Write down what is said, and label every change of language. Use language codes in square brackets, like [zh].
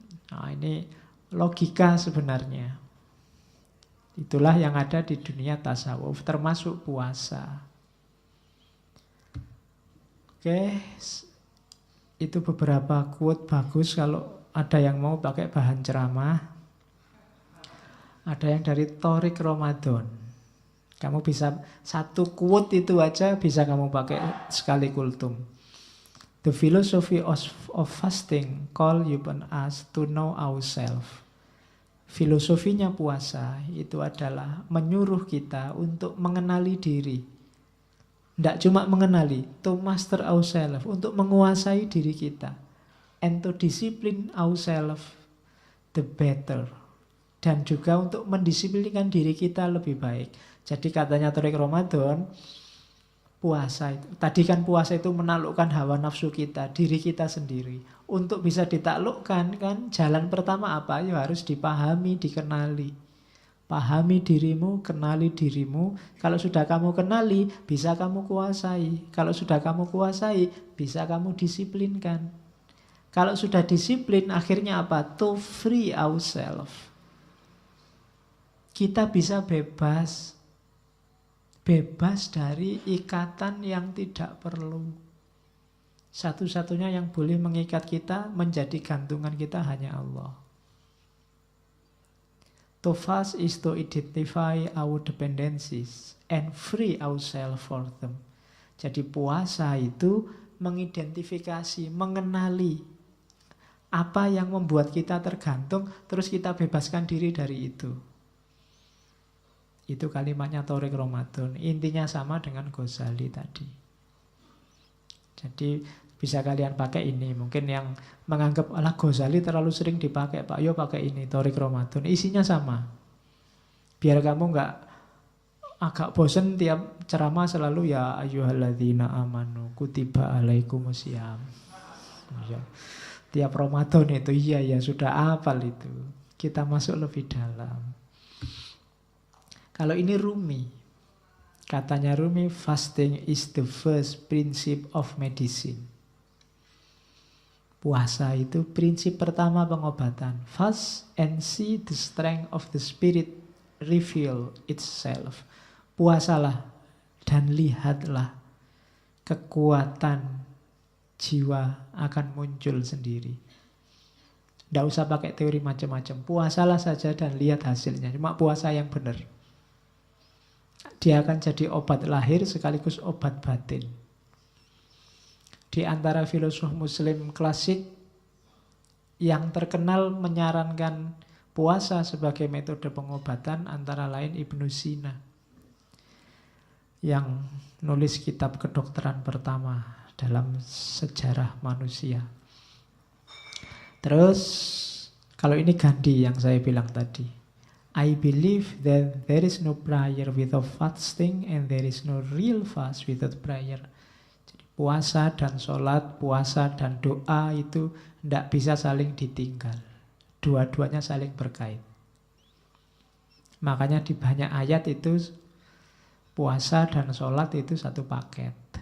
[id] Nah ini logika sebenarnya. Itulah yang ada di dunia tasawuf, termasuk puasa. Oke, itu beberapa quote bagus kalau ada yang mau pakai bahan ceramah. Ada yang dari Tariq Ramadan. Kamu bisa satu quote itu aja bisa kamu pakai sekali kultum. [en] The philosophy of fasting call upon us to know ourselves. [id] Filosofinya puasa itu adalah menyuruh kita untuk mengenali diri. Tidak cuma mengenali, [en] to master ourselves, [id] untuk menguasai diri kita. [en] And to discipline ourselves the better. [id] Dan juga untuk mendisiplinkan diri kita lebih baik. Jadi katanya Tariq Ramadan, puasa itu, tadi kan puasa itu menaklukkan hawa nafsu kita, diri kita sendiri. Untuk bisa ditaklukkan kan, jalan pertama apa? Ya harus dipahami, dikenali. Pahami dirimu, kenali dirimu. Kalau sudah kamu kenali, bisa kamu kuasai. Kalau sudah kamu kuasai, bisa kamu disiplinkan. Kalau sudah disiplin, akhirnya apa? [en] To free ourselves. [id] Kita bisa bebas. Bebas dari ikatan yang tidak perlu. Satu-satunya yang boleh mengikat kita, menjadi gantungan kita hanya Allah. [en] To fast is to identify our dependencies and free ourselves for them. [id] Jadi puasa itu mengidentifikasi, mengenali apa yang membuat kita tergantung, terus kita bebaskan diri dari itu. Itu kalimatnya Tariq Ramadan. Intinya sama dengan Ghazali tadi. Jadi bisa kalian pakai ini. Mungkin yang menganggap alah Ghazali terlalu sering dipakai, Pak, yo pakai ini Tariq Ramadan. Isinya sama. Biar kamu nggak agak bosen tiap ceramah selalu [ar] ya ayyuhalladzina amanu kutiba alaikumusiyam. [id] Ya. Tiap Ramadan itu iya ya sudah hafal itu. Kita masuk lebih dalam. Kalau ini Rumi. Katanya Rumi, [en] fasting is the first principle of medicine. [id] Puasa itu prinsip pertama pengobatan. [en] Fast and see the strength of the spirit reveal itself. [id] Puasalah dan lihatlah kekuatan jiwa akan muncul sendiri. Tidak usah pakai teori macam-macam. Puasalah saja dan lihat hasilnya. Cuma puasa yang benar. Dia akan jadi obat lahir sekaligus obat batin. Di antara filosof muslim klasik yang terkenal menyarankan puasa sebagai metode pengobatan antara lain Ibnu Sina yang nulis kitab kedokteran pertama dalam sejarah manusia. Terus kalau ini Gandhi yang saya bilang tadi. [en] I believe that there is no prayer without fasting and there is no real fast without prayer. [id] Jadi puasa dan sholat, puasa dan doa itu tidak bisa saling ditinggal. Dua-duanya saling berkait. Makanya di banyak ayat itu puasa dan sholat itu satu paket.